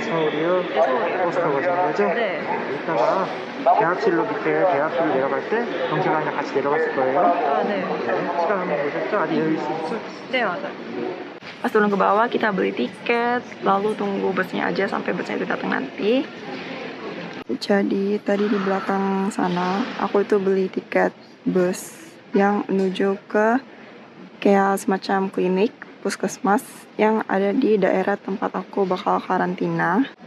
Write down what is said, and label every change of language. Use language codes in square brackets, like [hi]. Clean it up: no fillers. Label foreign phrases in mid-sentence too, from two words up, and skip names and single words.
[ko] 서울이요? 네, 서울이요. 버스 타고 가시는 거죠? 네. 이따가 대합실로 밑에 대합실로 내려갈 때 경찰관이랑 같이 내려갔을 거예요. Ah, 네. 시간 한번 보셨죠? 아직 여유 있으시죠? 네, 맞아요. [id] Pas turun ke bawah kita beli tiket, lalu tunggu busnya aja sampai busnya itu datang nanti. Jadi tadi di belakang sana aku itu beli tiket bus yang menuju ke kayak semacam klinik puskesmas yang ada di daerah tempat aku bakal karantina.